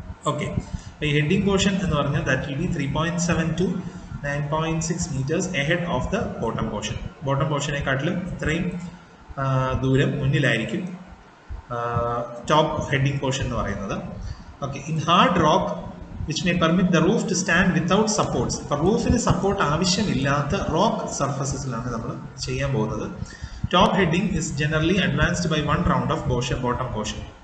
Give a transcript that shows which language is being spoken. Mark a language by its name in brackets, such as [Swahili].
[English] Okay, the heading portion [Malayalam] എന്ന് പറഞ്ഞാൽ [English] that will be 3.7 to 9.6 meters ahead of the bottom portion. [Malayalam] Bottom portionനെക്കാട്ടിലും ഇത്രയും ദൂരം മുന്നിലായിരിക്കും top heading portion എന്ന് പറയുന്നത്. [English] Okay, in hard rock which may permit the roof to stand without supports. [Malayalam] അപ്പോൾ റൂഫിന് support ആവശ്യമില്ലാത്ത rock സർഫസസിലാണ് നമ്മൾ ചെയ്യാൻ പോകുന്നത്. [English] Top heading is generally advanced by 1 round of bottom portion.